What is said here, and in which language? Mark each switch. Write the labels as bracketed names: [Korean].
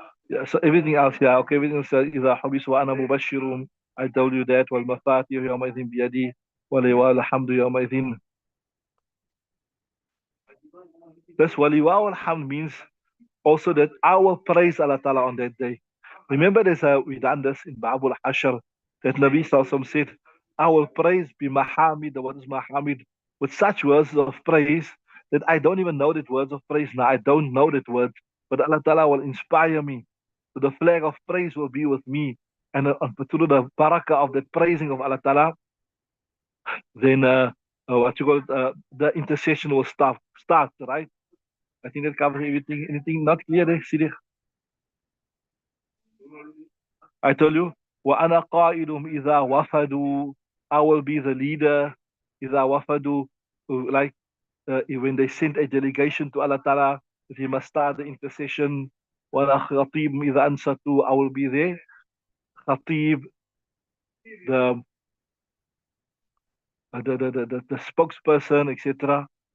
[English] Yeah, so everything else, yeah, okay, everything else, [Arabic] إذا حبس وأنا مبشر. [English] I told you that. [Arabic] والمفاتيح يومئذ بيدي ولواء الحمد يومئذ. [English] That's waliwa al-hamd means also that I will praise Allah Ta'ala on that day. Remember this, we done this in Ba'ab al-Hashr, that Nabi Sallallahu said, I will praise bi Mahamid, what is Mahamid, with such words of praise that I don't even know that words of praise now. I don't know that word, but Allah Ta'ala will inspire me. So the flag of praise will be with me. And through the barakah of the praising of Allah Ta'ala, then what you call it, the intercession will start, right? I think that covers everything. Anything not clear there, Sidi? I told you, [Arabic] وَأَنَا قَائِلُهُمْ إِذَا وَفَدُوا. [English] I will be the leader. [Arabic] إِذَا وَفَدُوا, [English] like when they send a delegation to Allah Ta'ala, that he must start the intercession. [Arabic] وَأَنَا خَطِيبٌ إِذَا أَنْصَتُوا. [English] I will be there. Khatib, the the spokesperson, etc.